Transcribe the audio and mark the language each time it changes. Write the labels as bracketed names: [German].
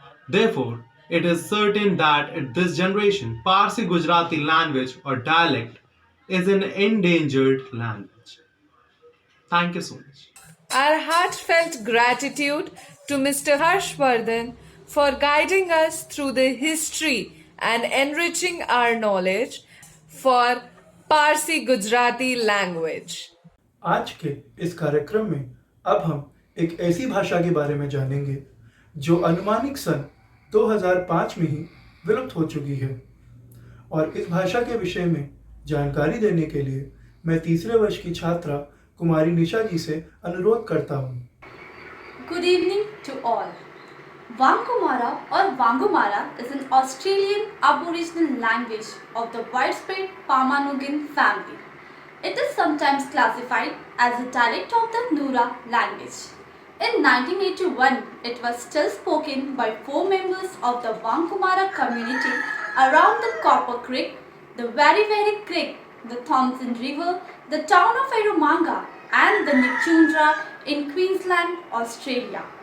[English] Therefore, it is certain that in this generation, Parsi Gujarati language or dialect is an endangered language. Thank you so much. Our heartfelt gratitude to Mr. Harshvardhan for guiding us through the history and enriching our knowledge for Parsi Gujarati language. [Hindi] आज के इस कार्यक्रम में अब हम एक ऐसी भाषा के बारे में जानेंगे जो अनुमानिक सन 2005 में ही विलुप्त हो चुकी है। और इस भाषा के विषय में जानकारी देने के लिए मैं तीसरे वर्ष की छात्रा कुमारी निशा जी से अनुरोध करता हूँ। [English] Good evening to all. Wangkumara or Wangumara is an Australian Aboriginal language of the widespread Pamanugan family. It is sometimes classified as a dialect of the Nura language. In 1981, it was still spoken by 4 members of the Wangkumara community around the Copper Creek, the Very Creek, the Thompson River, the town of Eromanga, and the Nichundra in Queensland, Australia.